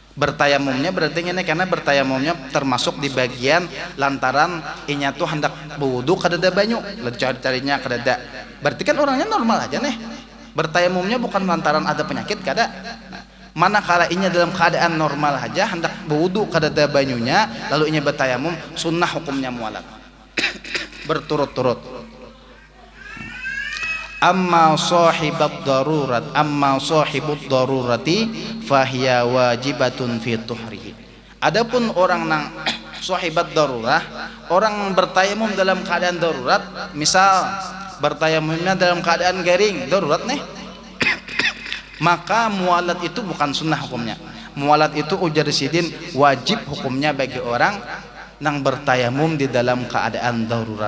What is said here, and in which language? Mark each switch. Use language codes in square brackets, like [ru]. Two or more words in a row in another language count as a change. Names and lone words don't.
[bjn] Bertayamumnya berarti ini karena bertayamumnya termasuk di bagian lantaran inya tuh hendak berwudu kadada banyu, carinya kadada. Berarti kan orangnya normal aja nih. Bertayamumnya bukan lantaran ada penyakit kada. Manakala inya dalam keadaan normal aja hendak berwudu kadada banyunya, lalu inya bertayamum, sunnah hukumnya mualat. Berturut-turut. [ar] أما صاحب الضرورة فهي واجبة في طهره. [bjn] Adapun orang nang [ar] صاحب الضرورة, [bjn] orang bertayamum dalam keadaan darurat, misal bertayamumnya dalam keadaan garing darurat nih, maka mualat itu bukan sunnah hukumnya. Mualat itu ujar sidin wajib hukumnya bagi orang nang bertayamum di dalam keadaan darurat.